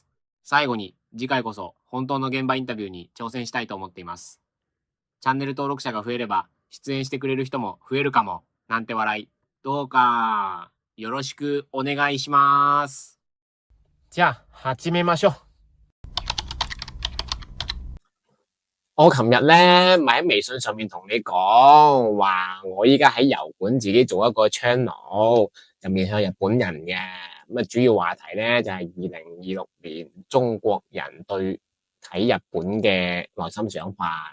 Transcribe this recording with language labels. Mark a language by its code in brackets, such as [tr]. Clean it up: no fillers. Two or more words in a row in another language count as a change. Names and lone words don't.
[ja] 最後に、次回こそ本当の現場インタビューに挑戦したいと思っています。チャンネル登録者が増えれば、出演してくれる人も増えるかも、なんて笑い。どうか、よろしくお願いします。じゃあ、始めましょう。 [yue] 我琴日咧咪喺微信上面同你講話，我依家喺油管自己做一個 channel，就面向日本人嘅。咁啊，主要話題咧就係2026年中國人對睇日本嘅內心想法。